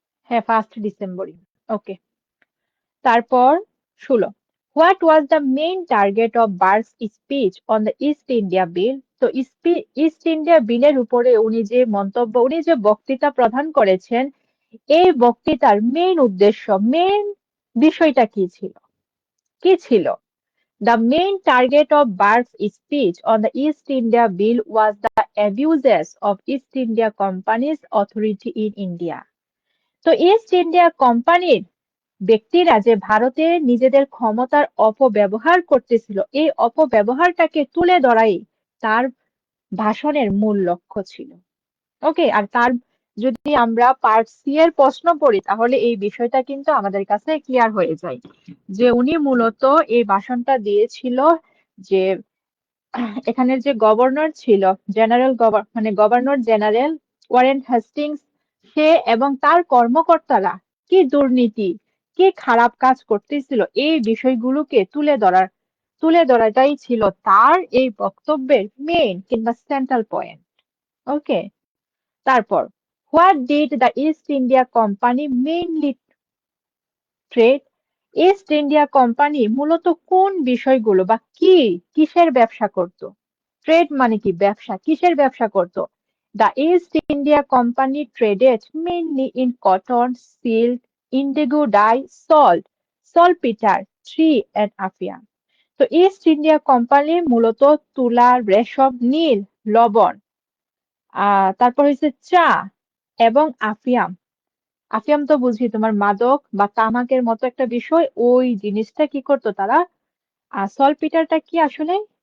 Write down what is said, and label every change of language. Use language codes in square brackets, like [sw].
[bn] হ্যাঁ, 1 ডিসেম্বরই। ওকে, তারপর [en] 16, what was the main target of Burke's speech on the East India bill? [bn] তো east India বিলের উপরে উনি যে মন্তব্য, উনি যে বক্তৃতা প্রদান করেছেন, এই বক্তৃতার মেইন উদ্দেশ্য, মেইন বিষয়টা কি ছিল? কি ছিল? [en] The main target of Burke's speech on the East India Bill was the abuses of East India Company's authority in India. [bn] তো ইস্ট ইন্ডিয়া কোম্পানির ব্যক্তিরা যে ভারতে নিজেদের ক্ষমতার অপব্যবহার করতেছিল, এই অপব্যবহারটাকে তুলে ধরাই তার ভাষণের মূল লক্ষ্য ছিল। ওকে, আর তার যদি আমরা পার্ট সি এর প্রশ্ন পড়ি, তাহলে এই বিষয়টা কিন্তু আমাদের কাছে ক্লিয়ার হয়ে যায় যে উনি মূলত এই ভাষণটা দিয়েছিল যে এখানের যে গভর্নর ছিল, মানে গভর্নর জেনারেল ওয়ারেন হেস্টিংস, সে এবং তার কর্মকর্তারা কি দুর্নীতি, কি খারাপ কাজ করতেছিল, এই বিষয়গুলোকে তুলে ধরাটাই ছিল তার এই বক্তব্যের মেইন কিংবা সেন্ট্রাল পয়েন্ট। ওকে, তারপর [en] What did the East India company mainly trade? [bn] East India company মূলত কোন বিষয়গুলো বা কিসের ব্যবসা করত? ট্রেড মানে কি? ব্যবসা। কিসের ব্যবসা করত? [en] The East India Company traded mainly in cotton, silk, indigo dye, salt, saltpeter, tree and affiam. [bn] তো ইস্ট ইন্ডিয়া কোম্পানি মূলত তুলা, রেশম, নীল, লবণ, তারপর হচ্ছে চা এবং আফিয়াম। আফিয়াম তো বুঝি তোমার মাদক বা তামাকের মতো একটা বিষয়, ওই জিনিসটা কি করতো তারা। আর সলপিটারটা কি আসলে?